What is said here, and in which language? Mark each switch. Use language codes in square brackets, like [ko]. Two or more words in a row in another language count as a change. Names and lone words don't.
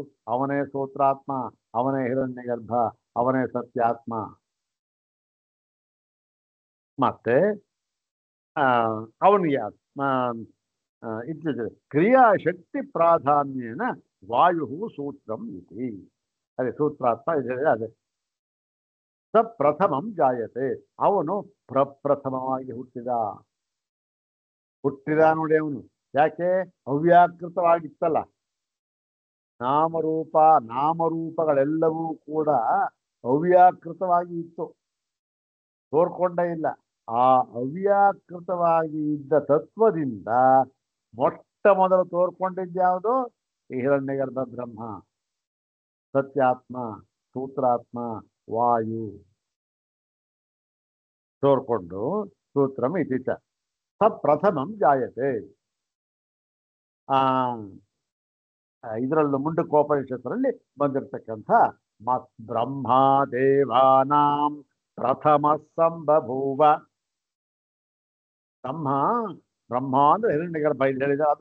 [kn] ಅವನೇ ಸೂತ್ರಾತ್ಮ, ಅವನೇ ಹಿರಣ್ಯಗರ್ಭ, ಅವನೇ ಸತ್ಯಾತ್ಮ. ಮತ್ತೆ ಅವನಿಗೆ ಇತ್ತೀಚೆಗೆ ಕ್ರಿಯಾಶಕ್ತಿ ಪ್ರಾಧಾನ್ಯನ [sa] ವಾಯು ಸೂತ್ರಂ ಇತಿ. [kn] ಅದೇ ಸೂತ್ರಾತ್ಮ ಇದೆ. ಅದೇ [sa] ಸ ಪ್ರಥಮಂ ಜಾಯತೆ, [kn] ಅವನು ಪ್ರಪ್ರಥಮವಾಗಿ ಹುಟ್ಟಿದ ನೋಡಿ ಅವನು. ಯಾಕೆ? ಅವ್ಯಾಕೃತವಾಗಿತ್ತಲ್ಲ. ನಾಮರೂಪಗಳೆಲ್ಲವೂ ಕೂಡ ಅವ್ಯಾಕೃತವಾಗಿ ಇತ್ತು, ತೋರ್ಕೊಂಡೇ ಇಲ್ಲ. ಆ ಅವ್ಯಾಕೃತವಾಗಿ ಇದ್ದ ತತ್ವದಿಂದ ಮೊಟ್ಟ ಮೊದಲು ತೋರ್ಕೊಂಡಿದ್ಯಾವುದು? ಈ ಹಿರಣ್ಯಗರ್ಭ ಬ್ರಹ್ಮ, ಸತ್ಯಾತ್ಮ, ಸೂತ್ರಾತ್ಮ, ವಾಯು ತೋರ್ಕೊಂಡು [sa] ಸೂತ್ರಂ ಇತಿ ಚ ಸ ಪ್ರಥಮಂ ಜಾಯತೆ. [kn] ಇದರಲ್ಲೂ ಮುಂಡಕೋಪನಿಷತ್ತರಲ್ಲಿ ಬಂದಿರತಕ್ಕಂಥ [sa] ಬ್ರಹ್ಮ ದೇವಾನಾಂ ಪ್ರಥಮ ಸಂಬಭೂವ. [kn] ಬ್ರಹ್ಮ ಅಂದ್ರೆ ಹಿರಣ್ಯಗರ್ಭ ಇಲ್ಲಿ ಹೇಳಿದ ಅದು.